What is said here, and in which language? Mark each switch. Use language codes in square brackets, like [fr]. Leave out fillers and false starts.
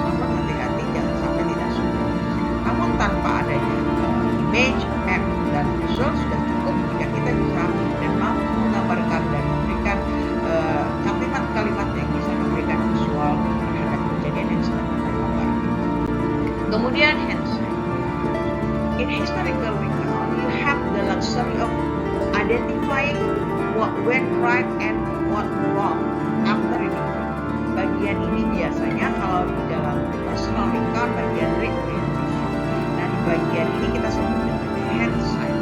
[id] Namun hati-hati jangan sampai tidak support. Namun tanpa adanya image, map, dan visual sudah cukup jika kita bisa dan mampu menggambarkan dan memberikan kalimat-kalimat yang bisa memberikan visual terhadap kejadian yang sedang kita gambarkan. Kemudian hindsight. [en] In historical recount, you have the luxury of identifying what went right and what wrong after an event. [id] Bagian ini biasanya kalau di dalam personal recount bagian reorientation. Nah, di bagian ini kita sebut dengan hindsight.